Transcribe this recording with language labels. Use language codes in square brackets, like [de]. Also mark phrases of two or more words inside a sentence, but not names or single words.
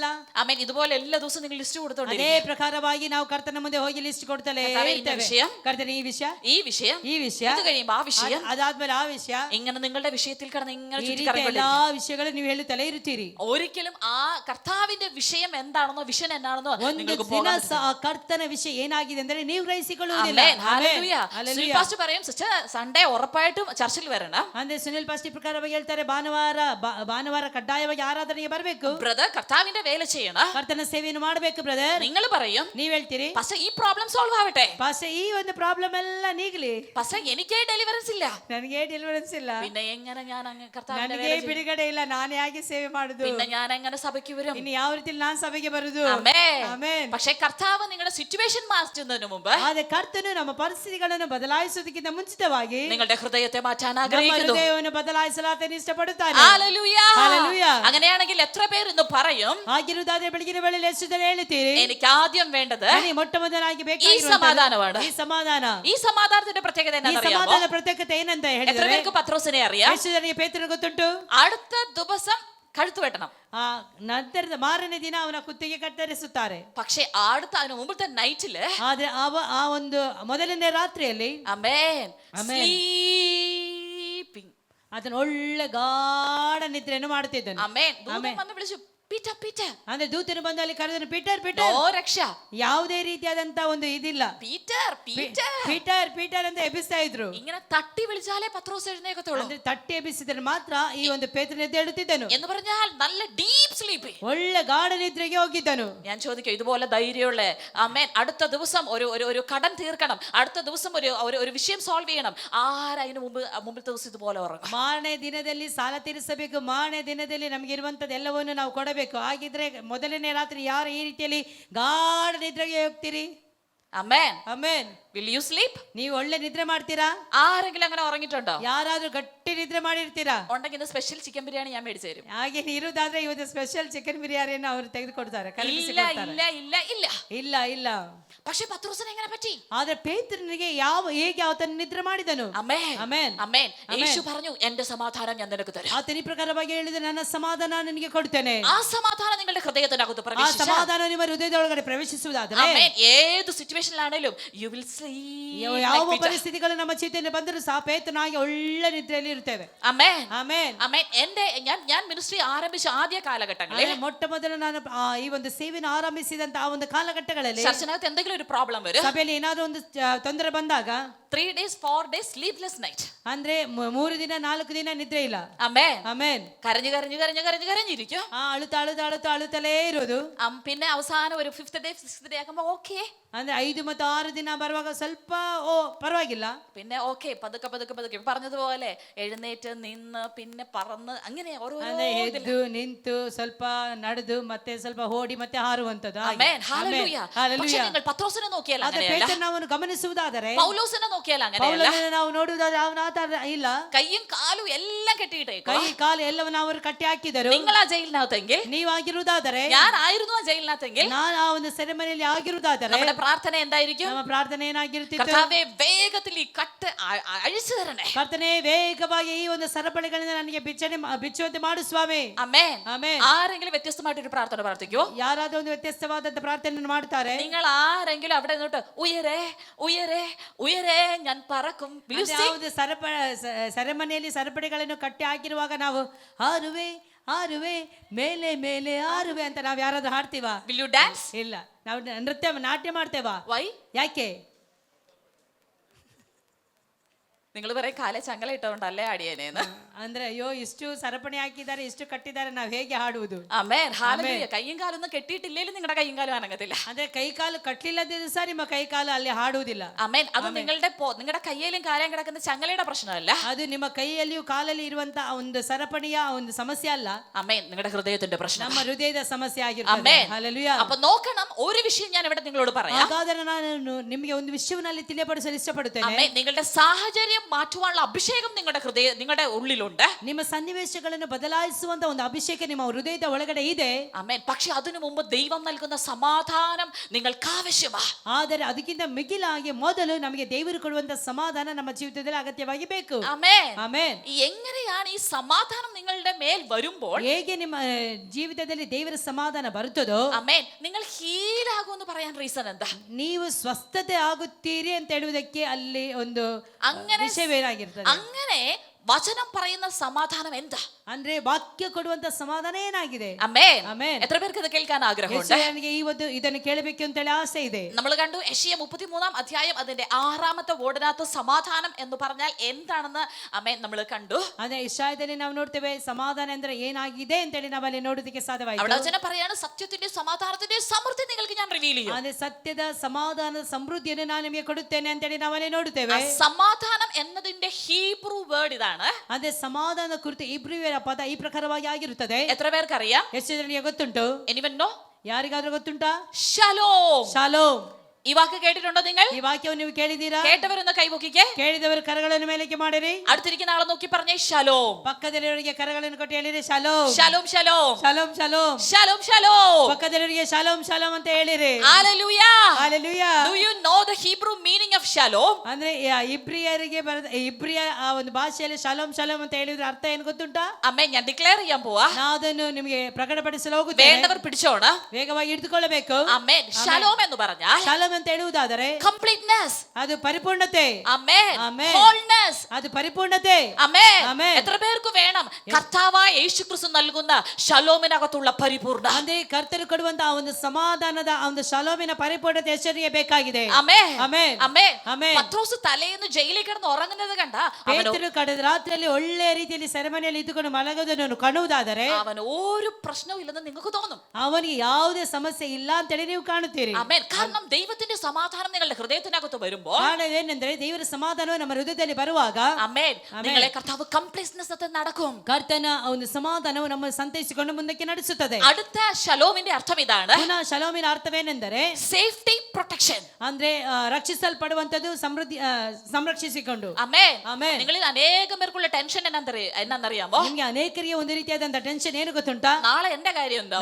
[ml] ആമേൻ. ഇതുപോലെ എല്ലാ ദിവസവും നിങ്ങൾ ലിസ്റ്റ് [kn] ಅದೇ [ml] കൊടുത്തോണ്ടിരിക്കും. [kn] ಪ್ರಕಾರವಾಗಿ ನಾವು ಕರ್ತನ ಮುಂದೆ ಹೋಗಿ ಲಿಸ್ಟ್ ಕೊಡ್ತಲೇ ಕರ್ತನೇ, ಈ ಇರ್ತೇವೆ. ವಿಷಯ, ಕರ್ತನೆ ಈ ವಿಷಯ, [ml] ഈ വിഷയം, [kn] ಈ ವಿಷಯ, [ml] ഇത് കഴിയുമ്പോ ആ വിഷയം, [kn] ಅದಾದ್ಮೇಲೆ ಆ ವಿಷಯ, [ml] ഇങ്ങനെ നിങ്ങളുടെ വിഷയത്തിൽ കിടന്ന് ഇങ്ങനെ [kn] ಈ ರೀತಿ [ml] ചുറ്റിക്കറങ്ങിക്കൊണ്ടിരിക്കും. [kn] ಎಲ್ಲಾ ವಿಷಯಗಳು ನೀವು ಹೇಳುತ್ತಲೇ ಇರುತ್ತೀರಿ. [ml] ഒരിക്കലും ആ കർത്താവിന്റെ വിഷയം എന്താണെന്നോ വിഷൻ എന്താണെന്നോ [kn] ಒಂದು [ml] നിങ്ങൾക്ക് [kn] ದಿನ [ml] പോകാൻ [kn] ಸಹ ಆ ಕರ್ತನ ವಿಷಯ ಏನಾಗಿದೆ ಅಂದ್ರೆ ನೀವು ಗ್ರಹಿಸಿಕೊಳ್ಳುವುದಿಲ್ಲ. [ml] ആമേൻ. ഹല്ലേലൂയ. [kn] ಹಲ್ಲೆಲೂಯ. [ml] സുനിൽ പാസ്റ്റർ പറയും, [en] sister Sunday [ml] ഉറപ്പായിട്ടും ചർച്ചിൽ വരണം. [kn] ಅಂದ್ರೆ ಸುನಿಲ್ ಪಾಸ್ಟಿ ಪ್ರಕಾರವಾಗಿ ಹೇಳ್ತಾರೆ, ಭಾನುವಾರ ಕಡ್ಡಾಯವಾಗಿ ಆರಾಧನೆಗೆ ಬರಬೇಕು, [ml] ബ്രദർ കർത്താവിന്റെ വേല ചെയ്യണം. [kn] ಕರ್ತನ ಸೇವೆಯನ್ನು ಮಾಡಬೇಕು ಬ್ರದರ್. [ml] നിങ്ങൾ പറയും, [kn] ನೀವ್ ಹೇಳ್ತೀರಿ, [ml] പക്ഷെ ഈ [en] problem solve [ml] ആവട്ടെ, [kn] ಪಾಸ್ಟರ್ ಈ ಒಂದು ಪ್ರಾಬ್ಲಮ್ ಎಲ್ಲ ನೀಗ್ಲಿ, [ml] പക്ഷെ എനിക്കേ ഡെലിവറൻസ് ഇല്ല, [kn] ನನಗೆ ಡೆಲಿವರೆನ್ಸ್ ಇಲ್ಲ, [ml] പിന്നെ എങ്ങനെ ഞാൻ അങ്ങ് കർത്താവിന്റെ [kn] ನನಗೆ [ml] വേല ചെയ്യും? [kn] ಬಿಡುಗಡೆ ಇಲ್ಲ, ನಾನು ಹೇಗೆ ಸೇವೆ ಮಾಡುದು, [ml] പിന്നെ ഞാൻ എങ്ങനെ സഭയ്ക്ക് വരും? [kn] ಇನ್ನು ಯಾವ ರೀತಿಯಲ್ಲಿ ನಾನು ಸಭೆಗೆ ಬರುದು? [ml] ആമേൻ. [kn] ಆಮೆನ್. [ml] പക്ഷെ കർത്താവ് നിങ്ങളുടെ സിറ്റുവേഷൻ മാറ്റുന്നതിന് മുമ്പ് [kn] ಆದ್ರೆ ಕರ್ತನು ನಮ್ಮ ಪರಿಸ್ಥಿತಿಗಳನ್ನು ಬದಲಾಯಿಸುವುದಕ್ಕಿಂತ ಮುಂಚಿತವಾಗಿ [ml] നിങ്ങളുടെ ഹൃദയത്തെ മാറ്റാൻ [kn] ನಮ್ಮ [ml] ആഗ്രഹിക്കുന്നു. [kn] ಹೃದಯವನ್ನು ಬದಲಾಯಿಸಲು ಆತನು ಇಷ್ಟಪಡುತ್ತಾನೆ. [ml] ഹല്ലേലൂയ. ഹല്ലേലൂയ. അങ്ങനെയാണെങ്കിൽ എത്ര പേര് ഇന്ന് പറയും, [kn] ಹಾಗಿರುವುದಾದ್ರೆ ಬೆಳಗಿನ ವೇಳೆಯಲ್ಲಿ ಎಷ್ಟು ಜನ ಹೇಳ್ತೀರಿ, [ml] എനിക്ക് ആദ്യം വേണ്ടത് [kn] ನನಗೆ ಮೊಟ್ಟ ಮೊದಲಾಗಿ [ml] ഈ [kn] ಬೇಕಾಗಿರುವಂತದ್ದು [ml] സമാധാനമാണ്. [kn] ಈ ಸಮಾಧಾನ. [ml] ഈ സമാധാനത്തിന്റെ പ്രത്യേകത [kn] ಈ [ml] എന്താണെന്നറിയാമോ? [kn] ಸಮಾಧಾನ ಪ್ರತ್ಯೇಕತೆ ಏನಂತ [ml] എത്ര [kn] ಹೇಳಿದ್ರೆ, [ml] പേർക്ക് പത്രോസിനെ അറിയാം? [kn] ಎಷ್ಟು ಜನರಿಗೆ ಪೇತ್ರನ ಗೊತ್ತುಂಟು? [ml] അടുത്ത ദിവസം കഴുത്ത് വെട്ടണം. [kn] ನಂತರದ ಮಾರನೇ ದಿನ ಅವನ ಕುತ್ತಿಗೆ ಕತ್ತರಿಸುತ್ತಾರೆ. [ml] പക്ഷെ അടുത്ത അതിന് മുമ്പത്തെ നൈറ്റില് [kn] ಆದ್ರೆ ಆ ಒಂದು ಮೊದಲನೇ ರಾತ್ರಿಯಲ್ಲಿ [ml] അമേൻ [en] Amen. [ml] സ്ലീപ്പിംഗ് [kn] ಅದನ್ನು ಒಳ್ಳೆ ಗಾಢ ನಿದ್ರೆಯನ್ನು ಮಾಡುತ್ತಿದ್ದನು. [ml] അമേൻ ദൂതൻ വന്ന് വിളിച്ചു പീറ്റർ പീറ്റർ. [kn] ಅಂದ್ರೆ ದೂತನು ಬಂದು ಅಲ್ಲಿ ಕರೆದನು, ಪೀಟರ್ ಪೀಟರ್. [ml] നോ രക്ഷ. [kn] ಯಾವುದೇ ರೀತಿಯಾದಂತ ಒಂದು ಇದಿಲ್ಲ. [ml] പീറ്റർ പീറ്റർ [kn] ಪೀಟರ್ ಪೀಟರ್ ಅಂತ ಎಬ್ಬಿಸ್ತಾ ಇದ್ರು. [ml] ഇങ്ങനെ തട്ടി വിളിച്ചാലേ പത്രോസ് എഴുന്നേക്കത്തുള്ളൂ. [kn] ಅಂದ್ರೆ ತಟ್ಟಿ ಎಬ್ಬಿಸಿದ್ರೆ ಮಾತ್ರ ಈ ಒಂದು ಪೇತ್ರನು ಎದ್ದೇಳುತ್ತಿದ್ದನು. [ml] എന്ന് പറഞ്ഞാൽ നല്ല [en] deep sleep. [kn] ಒಳ್ಳೆ ಗಾಢ ನಿದ್ರೆಗೆ ಹೋಗಿದ್ದನು. [ml] ഞാൻ ചോദിക്കും, ഇതുപോലെ ധൈര്യമുള്ള അമേൻ അടുത്ത ദിവസം ഒരു കടം തീർക്കണം, അടുത്ത ദിവസം ഒരു വിഷയം സോൾവ് ചെയ്യണം, ആരതിന് മുമ്പത്തെ ദിവസം ഇതുപോലെ ഉറങ്ങും? [kn] ಮಾರನೇ ದಿನದಲ್ಲಿ ಸಾಲ ತೀರಿಸಬೇಕು, ಮಾರನೇ ದಿನದಲ್ಲಿ ನಮಗೆ ಇರುವಂತದ್ದು ಎಲ್ಲವನ್ನು ನಾವು ಕೊಡಬೇಕು. ಹಾಗಿದ್ರೆ ಮೊದಲನೇ ರಾತ್ರಿ ಯಾರು ಈ ರೀತಿಯಲ್ಲಿ ಗಾಢ ನಿದ್ರೆಗೆ ಹೋಗ್ತೀರಿ? [ml] അമേൻ. [kn] ಆಮೆನ್. [en] will you sleep? [kn] ನೀವು ಒಳ್ಳೆ ನಿದ್ರೆ ಮಾಡ್ತೀರಾ? [ml] ആരെങ്കിലും അങ്ങനെ ഉറങ്ങിയിട്ടുണ്ടോ? [kn] ಯಾರಾದ್ರೂ ಗಟ್ಟಿ ನಿದ್ರೆ ಮಾಡಿರ್ತೀರಾ? [ml] ഉണ്ടെങ്കിൽ ഇന്ന് [en] special chicken [ml] ബിരിയാണി ഞാൻ മേടിച്ചു തരും. [kn] ಹಾಗೆ ಇರುವುದಾದ್ರೆ ಇವತ್ತು [en] special chicken [kn] ಬಿರಿಯಾನಿಯನ್ನು ಅವರು ತೆಗೆದುಕೊಡ್ತಾರೆ, [ml] ഇല്ല ഇല്ല ഇല്ല ഇല്ല. [kn] ಇಲ್ಲ ಇಲ್ಲ. [ml] പക്ഷെ പത്രോസിനെ എങ്ങനെ പറ്റി? [kn] ಆದ್ರೆ ಪೇತ್ರನಿಗೆ ಹೇಗೆ ಆತನು ನಿದ್ರೆ ಮಾಡಿದನು? [ml] അമേൻ [kn] ಆಮೆನ್. [ml] അമേൻ. യേശു പറഞ്ഞു, എന്റെ സമാധാനം ഞാൻ നിനക്ക് തരാം. [kn] ಆತನ ಈ ಪ್ರಕಾರವಾಗಿ ಹೇಳಿದ, ನನ್ನ ಸಮಾಧಾನ ನಿನಗೆ ಕೊಡ್ತೇನೆ. [ml] ആ സമാധാനം നിങ്ങളുടെ ഹൃദയത്തിനകത്ത് [kn] ಆ [ml] പ്രവേശിച്ചാൽ, [kn] ಸಮಾಧಾನ ನಿಮ್ಮ ಹೃದಯದೊಳಗಡೆ ಪ್ರವೇಶಿಸುವುದಾದ್ರೆ, [ml] അമേൻ, ഏത് സിറ്റുവേഷനിലാണേലും [en] you will sleep. [kn] ಯಾವ ಪರಿಸ್ಥಿತಿಗಳು ನಮ್ಮ ಜೀವಿತದಲ್ಲಿ ಬಂದರೂ ಸಹ ಪೇತ್ರನಾಗಿ ಒಳ್ಳೆ ನಿದ್ರೆಯಲ್ಲಿ ಇರ್ತೇವೆ. [ml] അമേൻ [kn] ಆಮೆನ್. [ml] അമേൻ. ഞാൻ മിനിസ്ട്രി ആരംഭിച്ച ആദ്യ കാലഘട്ടങ്ങളിൽ [kn] ಮೊಟ್ಟ ಮೊದಲು ನಾನು ಈ ಒಂದು ಸೇವೆಯನ್ನು ಆರಂಭಿಸಿದಂತ ಆ ಒಂದು ಕಾಲಘಟ್ಟಗಳಲ್ಲಿ [ml] ചർച്ചിനകത്ത് എന്തെങ്കിലും ഒരു പ്രോബ്ലം വരും, [kn] ಸಭೆಯಲ್ಲಿ ಏನಾದ್ರೂ ಒಂದು ತೊಂದರೆ ಬಂದಾಗ [en] 3 days 4 days sleepless night. [kn] ಅಂದ್ರೆ 3 ದಿನ 4 ದಿನ ನಿದ್ರೆ ಇಲ್ಲ. [ml] അമേൻ. [kn] ಆಮೆನ್. [ml] കരഞ്ഞിരിക്കും. [kn] ಅಳುತ್ತಲೇ ಇರೋದು. [ml] പിന്നെ അവസാനം ഒരു [en] 5th day 6th day [ml] ആകുമ്പോ ഓക്കേ. [kn] ಅಂದ್ರೆ 5 ಮತ್ತು 6 ದಿನ ಬರುವಾಗ ಸ್ವಲ್ಪ ಪರವಾಗಿಲ್ಲ. [ml] പിന്നെ ഓക്കേ, പതുക്കെ പറഞ്ഞതുപോലെ എഴുന്നേറ്റ് നിന്ന് പിന്നെ പറന്ന് അങ്ങനെ ഓരോ [kn] ಎದ್ದು ನಿಂತು ಸ್ವಲ್ಪ ನಡೆದು ಮತ್ತೆ ಸ್ವಲ್ಪ ಓಡಿ ಮತ್ತೆ ಹಾರುವಂತದ್ದು. [ml] ആമേൻ. ഹല്ലേലൂയ. പക്ഷേ നിങ്ങൾ പത്രോസിനെ നോക്കിയാൽ അങ്ങനെയല്ല, [kn] ಪೇತ್ರನನ್ನು ಗಮನಿಸುವುದಾದರೆ, [ml] പൗലോസിനെ നോക്കിയാൽ അങ്ങനെയല്ല. [kn] ಪೌಲನನ್ನು ನಾವು ನೋಡುವುದಾದ್ರೆ ಅವನ ಆ ತರ ಇಲ್ಲ. [ml] കയ്യും കാലും എല്ലാം കെട്ടിയിട്ടേക്കോ. [kn] ಕೈ ಕಾಲು ಎಲ್ಲವನ್ನು ಅವರು ಕಟ್ಟಿ ಹಾಕಿದರು. [ml] നിങ്ങൾ ആ ജയിലിനകത്തെങ്കിൽ, [kn] ನೀವಾಗಿರುವುದಾದರೆ, [ml] ഞാനായിരുന്നു ആ ജയിലിനകത്തെങ്കിൽ, [kn] ನಾನು ಆ ಒಂದು ಸೆರೆಮನೆಯಲ್ಲಿ ಆಗಿರುವುದಾದರೆ, [ml] നമ്മുടെ പ്രാർത്ഥന എന്തായിരിക്കും? [kn] ನಮ್ಮ ಪ್ರಾರ್ಥನೆ ಏನಾಗಿರುತ್ತಿತ್ತು? [ml] കർത്താവേ, വേഗത്തിൽ ഈ കട്ട് അഴിച്ചു തരണേ. [kn] ಕರ್ತನೇ, ವೇಗವಾಗಿ ಈ ಒಂದು ಸರಪಳಿಗಳಿಂದ ನನಗೆ ಬಿಚ್ಚುವಂತೆ ಮಾಡು ಸ್ವಾಮಿ. [ml] ആമേൻ. [kn] ಆಮೆನ್. [ml] ആരെങ്കിലും വ്യത്യസ്തമായിട്ടൊരു പ്രാർത്ഥന പ്രാർത്ഥിക്കോ? [kn] ಯಾರಾದ್ರೂ ಒಂದು ವ್ಯತ್ಯಸ್ತವಾದಂತ ಪ್ರಾರ್ಥನೆಯನ್ನು ಮಾಡ್ತಾರೆ. [ml] നിങ്ങൾ ആരെങ്കിലും അവിടെ നിന്നിട്ട് ഉയരേ ഉയരേ ഉയരേ ഞാൻ പറക്കും, [kn] ಯಾವುದು ಸೆರೆಮನೆಯಲ್ಲಿ ಸರಪಳಿಗಳನ್ನು ಕಟ್ಟಿ ಹಾಕಿರುವಾಗ ನಾವು ಹಾರುವೆ ಹಾರುವೆ ಮೇಲೆ ಮೇಲೆ ಹಾರುವೆ ಅಂತ ನಾವು ಯಾರಾದ್ರೂ ಹಾಡ್ತೀವಾ? [en] will you dance? [kn] ಇಲ್ಲ, ನಾವು ನಾಟ್ಯ ಮಾಡ್ತೇವಾ? [en] why? [kn] ಯಾಕೆ? [ml] നിങ്ങൾ പറയും കാലേ ചങ്ങല ഇട്ടോണ്ടല്ലേ ആടിയേനേന്ന്. [kn] ಅಂದ್ರೆ ಅಯ್ಯೋ, ಇಷ್ಟು ಸರಪಣಿ ಹಾಕಿದ್ದಾರೆ, ಇಷ್ಟು ಕಟ್ಟಿದ್ದಾರೆ, ನಾವು ಹೇಗೆ ಹಾಡುವುದು? [ml] ആമേൻ. ഹല്ലേലൂയ. കയ്യും കാലൊന്നും കെട്ടിയിട്ടില്ലേലും നിങ്ങളുടെ കയ്യും കാലും അനങ്ങത്തില്ല. [kn] ಅಂದ್ರೆ ಕೈ ಕಾಲು ಕಟ್ಟಲಿಲ್ಲದಿದ್ರು ಸಹ ನಿಮ್ಮ ಕೈ ಕಾಲು ಅಲ್ಲಿ ಹಾಡುವುದಿಲ್ಲ. [ml] ആമേൻ. അത് നിങ്ങളുടെ കയ്യിലും കാലം കിടക്കുന്ന ചങ്ങലയുടെ പ്രശ്നമല്ല. [kn] ಅದು ನಿಮ್ಮ ಕೈಯಲ್ಲಿಯೂ ಕಾಲಲ್ಲಿ ಇರುವಂತ ಒಂದು ಸರಪಣಿಯ ಒಂದು ಸಮಸ್ಯೆ ಅಲ್ಲ. [ml] ആമേൻ. നിങ്ങളുടെ ഹൃദയത്തിന്റെ പ്രശ്നം, [kn] ನಮ್ಮ ಹೃದಯದ ಸಮಸ್ಯೆ ಆಗಿರ್ತದೆ. [ml] ആമേൻ. [kn] ಹಲ್ಲೆಲೂಯ. [ml] അപ്പൊ നോക്കണം, ഒരു വിഷയം ഞാൻ ഇവിടെ നിങ്ങളോട് പറയാം. [kn] ಹಾಗಾದರೆ ನಾನು ನಿಮಗೆ ಒಂದು ವಿಷಯವನ್ನು ತಿಳಿಯಪಡಿಸಲು ಇಷ್ಟಪಡುತ್ತೇನೆ. [ml] ആമേൻ. നിങ്ങളുടെ സാഹചര്യം മാറ്റുവാനുള്ള അഭിഷേകം നിങ്ങളുടെ ഉള്ളിലുണ്ട്. [kn] ನಿಮ್ಮ ಸನ್ನಿವೇಶಗಳನ್ನು ಬದಲಾಯಿಸುವಂತ ಒಂದು ಅಭಿಷೇಕ ನಿಮ್ಮ ಹೃದಯದ ಒಳಗಡೆ ಇದೆ. [ml] ആമേൻ. പക്ഷെ അതിനു മുമ്പ് ദൈവം നൽകുന്ന സമാധാനം നിങ്ങൾക്ക് ആവശ്യമാണ്. [kn] ಆದರೆ ಅದಕ್ಕಿಂತ ಮಿಗಿಲಾಗಿ ಮೊದಲು ನಮಗೆ ದೇವರು ಕೊಡುವಂತ ಸಮಾಧಾನ ನಮ್ಮ ಜೀವಿತದಲ್ಲಿ ಅಗತ್ಯವಾಗಿ ಬೇಕು. [ml] ആമേൻ. [kn] ಆಮೆನ್. [ml] എങ്ങനെയാണ് ഈ സമാധാനം നിങ്ങളുടെ മേൽ വരുമ്പോൾ, [kn] ಹೇಗೆ ನಿಮ್ಮ ಜೀವಿತದಲ್ಲಿ ದೇವರ ಸಮಾಧಾನ ಬರುತ್ತದೋ, [ml] ആമേൻ, നിങ്ങൾ ഹീൽ ആകുമെന്ന് പറയാൻ റീസൺ എന്താ? [kn] ನೀವು ಸ್ವಸ್ಥತೆ ಆಗುತ್ತೀರಿ ಅಂತ ಹೇಳುವುದಕ್ಕೆ ಅಲ್ಲಿ ಒಂದು ವಿಷಯವೇನಾಗಿರ್ತದೆ? [ml] അങ്ങനെ വചനം പറയുന്ന സമാധാനം എന്താ? [kn] ಅಂದ್ರೆ ವಾಕ್ಯ ಕೊಡುವಂತ ಸಮಾಧಾನ ಏನಾಗಿದೆ? [ml] ആമേൻ. [kn] ಆಮೆನ್. [ml] എത്ര പേർക്ക് ഇത് കേൾക്കാൻ ആഗ്രഹമുണ്ട്? [kn] ನನಗೆ ಇದನ್ನು ಕೇಳಬೇಕು ಅಂತ ಹೇಳಿ ಆಸೆ ಇದೆ. [ml] നമ്മൾ കണ്ടു യെശയ്യാ 33 അധ്യായം അതിന്റെ 6ാമത്തെ വേർഡിനകത്ത് സമാധാനം എന്ന് പറഞ്ഞാൽ എന്താണെന്ന് ആമേൻ നമ്മൾ കണ്ടു. [kn] ಅದೇ ಇಶಾಯದಲ್ಲಿ ನಾವು ನೋಡ್ತೇವೆ ಸಮಾಧಾನ ಅಂದ್ರೆ ಏನಾಗಿದೆ ಅಂತ ಹೇಳಿ ನಾವಲ್ಲಿ ನೋಡೋದಕ್ಕೆ ಸಾಧ್ಯವಾಯಿತು. [ml] അവിടെ വചനം പറയാണ്, സത്യത്തിന്റെ സമാധാനത്തിന്റെ സമൃദ്ധി നിങ്ങൾക്ക് ഞാൻ റിവീൽ ചെയ്യും. [kn] ಅದೇ ಸತ್ಯದ ಸಮಾಧಾನದ ಸಮೃದ್ಧಿಯನ್ನು ನಾನು ನಿಮಗೆ ಕೊಡುತ್ತೇನೆ ಅಂತ ಹೇಳಿ ನಾವಲ್ಲಿ ನೋಡುತ್ತೇವೆ. [ml] സമാധാനം എന്നതിന്റെ [en] Hebrew word [ml] ഇതാണ്. [kn] ಅದೇ ಸಮಾಧಾನ ಕುರಿತು ಇಬ್ರಿಯರ ಪದ ಈ ಪ್ರಕಾರವಾಗಿ ಆಗಿರುತ್ತದೆ. [ml] എത്ര പേർക്ക് അറിയാം? [kn] ಎಷ್ಟು ಜನರಿಗೆ ಗೊತ್ತುಂಟು? [en] anyone know? [kn] ಯಾರಿಗಾದ್ರೂ ಗೊತ್ತುಂಟಾ? [ml] ശലോം. [kn] ಶಾಲೋಮ್. [ml] ഈ വാക്ക് കേട്ടിട്ടുണ്ടോ നിങ്ങൾ? [kn] ಈ ವಾಕ್ಯವನ್ನು ನೀವು ಕೇಳಿದ್ದೀರಾ? [ml] കേട്ടവരൊന്ന് കൈപൊക്കിക്കേ. [kn] ಕೇಳಿದವರು ಕರಗಳನ್ನು ಮೇಲಕ್ಕೆ ಮಾಡಿರಿ. [ml] അടുത്തിരിക്കുന്ന ആളെ നോക്കി പറഞ്ഞേ ശലോം. [kn] ಪಕ್ಕದಲ್ಲಿರುವವರಿಗೆ ಕರಗಳನ್ನು ಕೊಟ್ಟು ಹೇಳಿರಿ ಶಲೋಮ್. [ml] ശലോം ശലോം. [kn] ಶಲೋಮ್ ಶಲೋಮ್. [ml] ശലോം ശലോം. [kn] ಪಕ್ಕದಲ್ಲಿರುವವರಿಗೆ ಶಲೋಮ್ ಶಲೋಮ್ ಅಂತ ಹೇಳಿರಿ. [en] Hallelujah. Hallelujah. Do you know the Hebrew meaning of shalom? [kn] ಅಂದ್ರೆ ಇಬ್ರಿಯರಿಗೆ ಇಬ್ರಿಯ ಆ ಒಂದು ಭಾಷೆಯಲ್ಲಿ ಶಲೋಮ್ ಶಲೋಮ್ ಅಂತ ಹೇಳಿದ್ರೆ ಅರ್ಥ ಏನು ಗೊತ್ತುಂಟಾ? [ml] അമ്മേ ഞാൻ ഡിക്ലെയർ ചെയ്യാൻ പോവാ. [kn] ನಾವು ಅದನ್ನು ನಿಮಗೆ ಪ್ರಕಟಪಡಿಸಲು ಹೋಗುತ್ತೇವೆ. [ml] വേണ്ടവർ പിടിച്ചോണം. [kn] ವೇಗವಾಗಿ ಹಿಡಿದುಕೊಳ್ಳಬೇಕು. [ml] അമ്മേ ശലോം എന്ന് പറഞ്ഞാൽ [kn] ಶಲೋಮ್ ಅಂತ ಹೇಳುವುದಾದರೆ [en] completeness. [kn] ಅದು ಪರಿಪೂರ್ಣತೆ. [ml] അമ്മേ [en] Amen. wholeness. [kn] ಅದು ಪರಿಪೂರ್ಣತೆ. [ml] അമ്മേ [en] Amen. [ml] എത്ര പേർക്ക് വേണം കർത്താവായ യേശുക്രിസ്തു നൽകുന്ന ശലോമിനകത്തുള്ള പരിപൂർണ? [kn] ಅಂದ್ರೆ ಕರ್ತರು ಕೊಡುವಂತ ಆ ಒಂದು ಸಮಾಧಾನದ ಆ ಒಂದು ಶಲೋಮಿನ ಪರಿಪೂರ್ಣತೆ ಎಷ್ಟರಿಗೆ ಬೇಕಾಗಿದೆ. [ml] അമ്മേ അമേ അമ്മേ അമേ പത്രോസ് തലേന്ന് ജയിലിൽ കിടന്ന് ഉറങ്ങുന്നത് കണ്ട [kn] ಪೇತ್ರನು ಕಳೆದ ರಾತ್ರಿಯಲ್ಲಿ ಒಳ್ಳೆ ರೀತಿಯಲ್ಲಿ ಸೆರೆಮನೆಯಲ್ಲಿ ಇದ್ದುಕೊಂಡು ಮಲಗುವುದನ್ನು ಕಾಣುವುದಾದರೆ [ml] അവന് ഒരു പ്രശ്നവും ഇല്ലെന്ന് നിങ്ങൾക്ക് തോന്നും. [kn] ಅವನಿಗೆ ಯಾವುದೇ ಸಮಸ್ಯೆ ಇಲ್ಲ ಅಂತೇಳಿ ನೀವು ಕಾಣುತ್ತೀರಿ. [ml] ആമേൻ. കാരണം ദൈവത്തിന്റെ സമാധാനം നിങ്ങളുടെ ഹൃദയത്തിനകത്ത് വരുമ്പോൾ [kn] ಕಾರಣವೇನೆಂದರೆ ದೇವರ ಸಮಾಧಾನವು ನಮ್ಮ ಹೃದಯದಲ್ಲಿ ಬರುವಾಗ [ml] ആമേൻ നിങ്ങളെ കർത്താവ് കംപ്ലീറ്റ്നെസ് അത് നടക്കും. [kn] ಕರ್ತನ ಒಂದು ಸಮಾಧಾನವು ನಮ್ಮನ್ನು ಸಂತೈಸಿಕೊಂಡು ಮುಂದಕ್ಕೆ ನಡೆಸುತ್ತದೆ. [ml] അടുത്ത ശലോമിന്റെ അർത്ഥം ഇതാണ്. [kn] ಪುನಃ ಶಲೋಮಿನ ಅರ್ಥವೇನೆಂದರೆ [en] safety protection. [kn] ಅಂದ್ರೆ ರಕ್ಷಿಸಲ್ಪಡುವಂತದ್ದು ಸಮೃದ್ಧಿ ಸಂರಕ್ಷಿಸಿಕೊಂಡು. [ml] ആമേൻ. [kn] ಆಮೆನ್. [ml] നിങ്ങളിൽ അനേകം പേർക്കുള്ള ടെൻഷൻ എന്നറിയാമോ? [kn] ನಿಮಗೆ ಅನೇಕರಿಗೆ ಒಂದು ರೀತಿಯಾದಂತ ಟೆನ್ಷನ್ ಏನು ಗೊತ್ತುಂಟಾ? [ml] നാളെ എന്റെ കാര്യം എന്താവും?